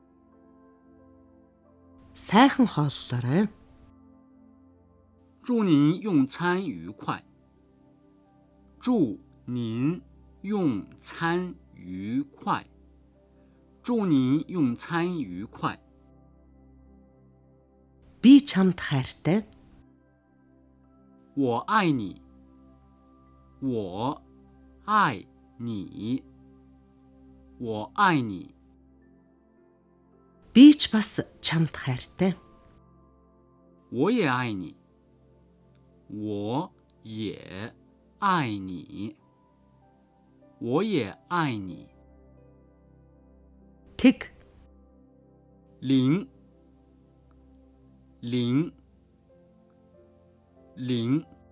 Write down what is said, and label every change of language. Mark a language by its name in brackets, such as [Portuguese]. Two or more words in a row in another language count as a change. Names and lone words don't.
[Mongolian] Сайхан хооллоорой. [Chinese] 祝您用餐愉快，祝您用餐愉快，祝您用餐愉快。 [Mongolian] Би чамд хайртай. [Chinese] 我爱你，我爱你，我爱你。 [Mongolian] Би ч бас чамд хайртай. [Chinese] 我也爱你，我也爱你，我也爱你。 [Mongolian] Тэг. [Chinese] 零，零，零，